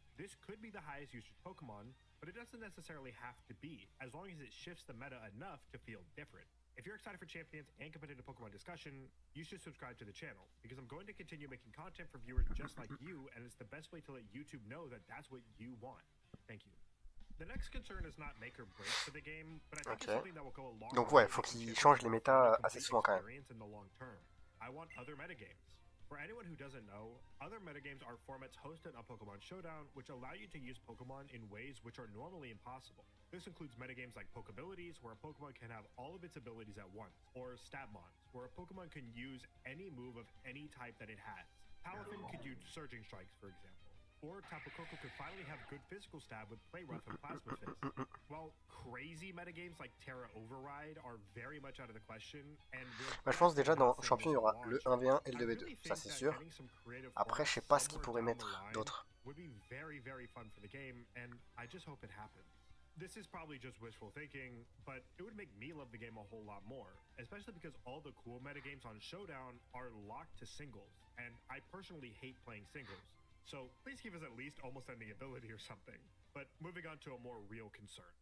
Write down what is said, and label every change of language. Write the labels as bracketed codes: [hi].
[en] This could be the highest usage Pokemon, but it doesn't necessarily have to be, as long as it shifts the meta enough to feel different. If you're excited for Champions and competitive Pokemon discussion, you should subscribe to the channel, because I'm going to continue making content for viewers just like you, and it's the best way to let YouTube know that that's what you want. Thank you. The next concern is not make or break for the game, but I think it's something that will go a long [fr] Donc ouais, faut qu'ils changent les méta assez souvent quand même. [en] in the long term. I want other metagames. For anyone who doesn't know, other metagames are formats hosted on Pokemon Showdown, which allow you to use Pokemon in ways which are normally impossible. This includes metagames like Pokabilities, where a Pokemon can have all of its abilities at once, or Statmons, where a Pokemon can use any move of any type that it has. Palafin could use Surging Strikes, for example. or Tapu Koko could finally have good physical stab with Play Rough and Plasma Fist. While crazy metagames like Terra Override are very much out of the question, and [fr] je pense déjà dans Champion, il y aura le 1v1 et le 2v2, ça c'est sûr. Après, je sais pas ce qu'ils pourraient mettre d'autre. [en] Would be very, very fun for the game, and I just hope it happens. This is probably just wishful thinking, but it would make me love the game a whole lot more, especially because all the cool metagames on Showdown are locked to singles, and I personally hate playing singles. So please give us at least almost ending ability or something. But moving on to a more real concern.